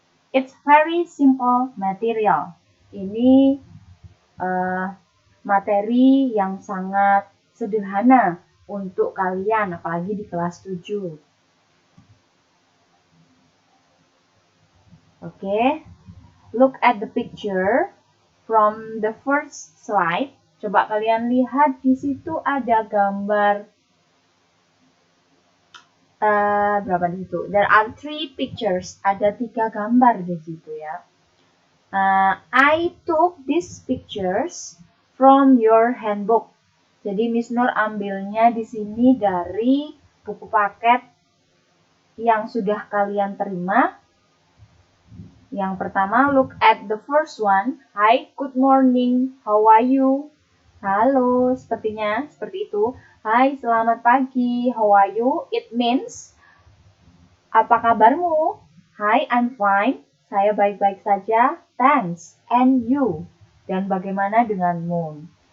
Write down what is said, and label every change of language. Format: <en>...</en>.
<en>It's very simple material.</en> <id>Ini materi yang sangat sederhana untuk kalian, apalagi di kelas 7. Oke,</id> <en>look at the picture from the first slide.</en> <id>Coba kalian lihat di situ ada gambar berapa di situ?</id> <en>There are 3 pictures.</en> <id>Ada 3 gambar di situ ya.</id> <en>I took these pictures from your handbook.</en> <id>Jadi Miss Nur ambilnya di sini dari buku paket yang sudah kalian terima. Yang pertama,</id> <en>look at the first one. Hi, good morning. How are you?</en> <id>Halo, sepertinya seperti itu. Hai, selamat pagi.</id> <en>How are you? It means,</en> <id>apa kabarmu?</id> <en>Hi, I'm fine.</en> <id>Saya baik-baik saja.</id> <en>Thanks. And you?</en> <id>Dan bagaimana denganmu?</id>